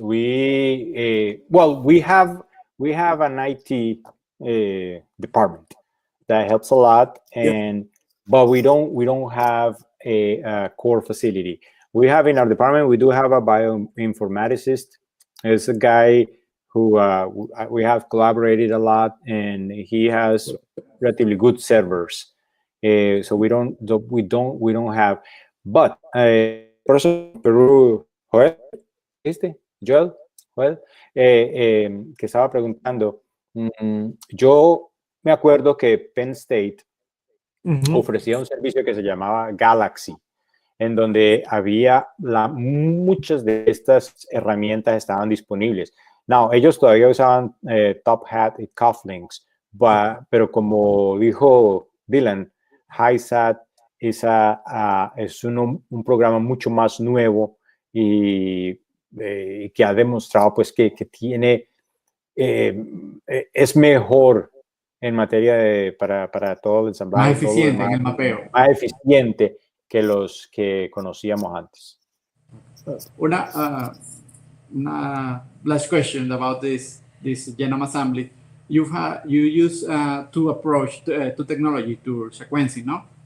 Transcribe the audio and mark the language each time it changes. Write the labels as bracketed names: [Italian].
[English] Well, we have an IT department that helps a lot, but we don't have a core facility. We have in our department, we do have a bioinformaticist. It's a guy who we have collaborated a lot, and he has relatively good servers. So we don't have. But person in Peru, [Spanish] Joel, que estaba preguntando, yo me acuerdo que Penn State ofrecía un servicio que se llamaba Galaxy, en donde había muchas de estas herramientas estaban disponibles. Now, ellos todavía usaban Top Hat y Cufflinks, pero como dijo Dylan, HiSat es un programa mucho más nuevo y que ha demostrado pues que tiene, es mejor en materia para todo el ensamblaje. Más eficiente en el mapeo. Más eficiente que los que conocíamos antes. [English] Una last question about this genome assembly. You use two approach to technology to sequencing, no?